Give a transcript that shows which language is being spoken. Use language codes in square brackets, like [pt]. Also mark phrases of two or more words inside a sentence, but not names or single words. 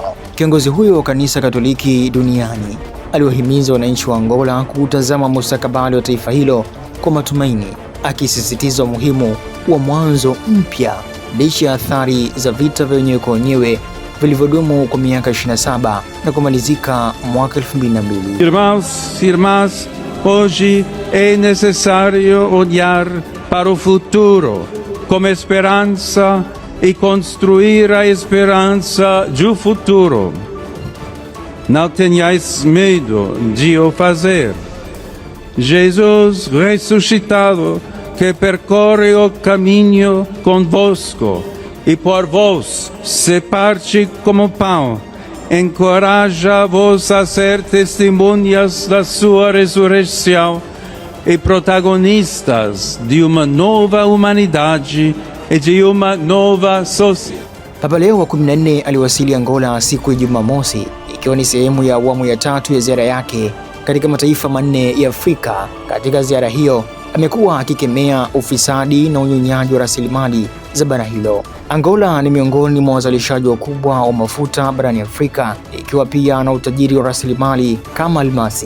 [sw] Kiongozi huyo wa kanisa Katoliki duniani aliwahimiza wananchi wa Angola kutazama mustakabali wa taifa hilo kwa matumaini, akisisitiza umuhimu wa mwanzo mpya licha ya athari za vita vya wenyewe kwa wenyewe vilivyodumu kwa miaka 27 na kumalizika mwaka 2002. [pt] Irmãos e irmãs, hoje é necessário olhar para o futuro com esperança e construir a esperança do futuro. Não tenhais medo de o fazer. Jesus ressuscitado que percorre o caminho convosco e por vós se parte como pão, encoraja-vos a ser testemunhas da sua ressurreição e protagonistas de uma nova humanidade e de uma nova sociedade. [sw] Papa Leo wa 14 aliwasili Angola siku ya Jumamosi, ikiwa ni sehemu ya awamu ya 3 ya ziara yake katika mataifa manne ya Afrika. Katika ziara hiyo amekuwa akikemea ufisadi na unyonyaji wa rasilimali za bara hilo. Angola ni miongoni mwa wazalishaji wakubwa wa mafuta barani Afrika, ikiwa pia na utajiri wa rasilimali kama almasi.